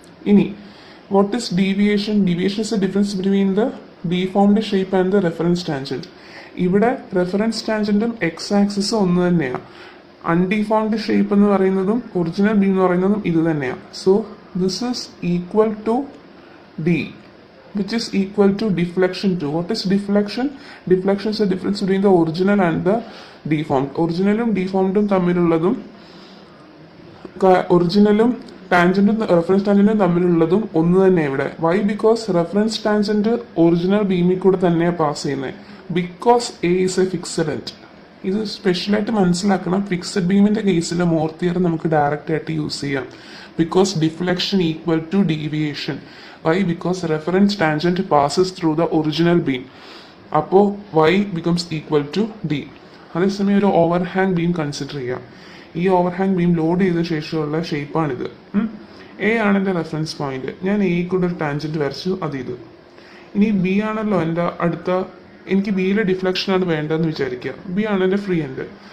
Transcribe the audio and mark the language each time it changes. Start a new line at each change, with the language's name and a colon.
English: ഇനി what is deviation? Deviation is the difference between the deformed shape and the reference tangent.
Malayalam: ഇവിടെ reference ടാൻജൻറ്റും X ആക്സിസും ഒന്ന് തന്നെയാണ്. അൺഡിഫോംഡ് shape എന്ന് പറയുന്നതും ഒറിജിനൽ ബീം എന്ന് പറയുന്നതും ഇത് തന്നെയാണ്.
English: So this is equal to D, which is equal to deflection 2. What is deflection? Deflection is the difference between the original and the deformed.
Malayalam: ഒറിജിനലും ഡിഫോംഡും തമ്മിലുള്ളതും ഒറിജിനലും ടാൻജൻറ്റും reference ടാൻജൻറ്റും തമ്മിലുള്ളതും ഒന്ന് തന്നെ ഇവിടെ. Y? Because reference tangent original ബീമിൽ കൂടെ തന്നെയാണ് pass ചെയ്യുന്നത്.
English: Because A is a fixed end.
Malayalam: ഇത് സ്പെഷ്യലായിട്ട് മനസ്സിലാക്കണം. Fixed ബീമിൻ്റെ കേസിൽ മോർ തിയറം നമുക്ക് ഡയറക്റ്റ് ആയിട്ട് യൂസ് ചെയ്യാം.
English: Because deflection equal to deviation. Why? Because reference tangent passes through the original beam. അപ്പോൾ y becomes equal to d.
Malayalam: അതേസമയം ഒരു ഓവർഹാങ് ബീം കൺസിഡർ ചെയ്യാം. ഈ ഓവർഹാങ് ബീം ലോഡ് ചെയ്ത ശേഷമുള്ള ഷേപ്പാണിത്. എ ആണ് എൻ്റെ റെഫറൻസ് പോയിന്റ്. ഞാൻ എ കൂടെ ഒരു ടാൻജൻറ്റ് വരച്ചു, ഇത്. ഇനി ബി ആണല്ലോ എൻ്റെ അടുത്ത, എനിക്ക് ബിയിലെ ഡിഫ്ലക്ഷനാണ് വേണ്ടതെന്ന് വിചാരിക്കുക. ബി ആണ് എൻ്റെ ഫ്രീ എൻഡ്.